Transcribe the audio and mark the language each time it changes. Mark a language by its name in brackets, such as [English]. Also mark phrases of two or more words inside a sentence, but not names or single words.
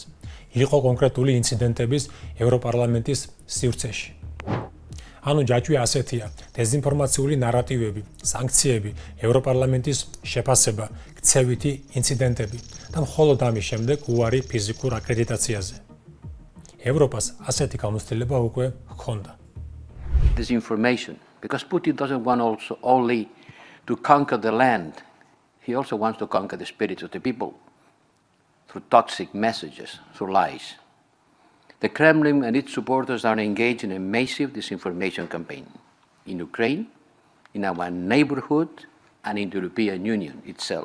[Georgian] იყო კონკრეტული ინციდენტების ევროპარლამენტის სივრცეში. ანუ ჯაჭვი ასეთია: დეზინფორმაციული ნარატივები, სანქციები, ევროპარლამენტის შეფასება, ქცევითი ინციდენტები და მხოლოდ ამის შემდეგ უარი ფიზიკურ აკრედიტაციაზე. ევროპას ასეთი გამოცდილება უკვე ჰქონდა. [English] Disinformation, because Putin doesn't want also only to conquer the land, he also wants to conquer the spirits of the people through toxic messages, through lies. The Kremlin and its supporters are engaged in a massive disinformation campaign in Ukraine, in our neighborhood, and in the European Union itself.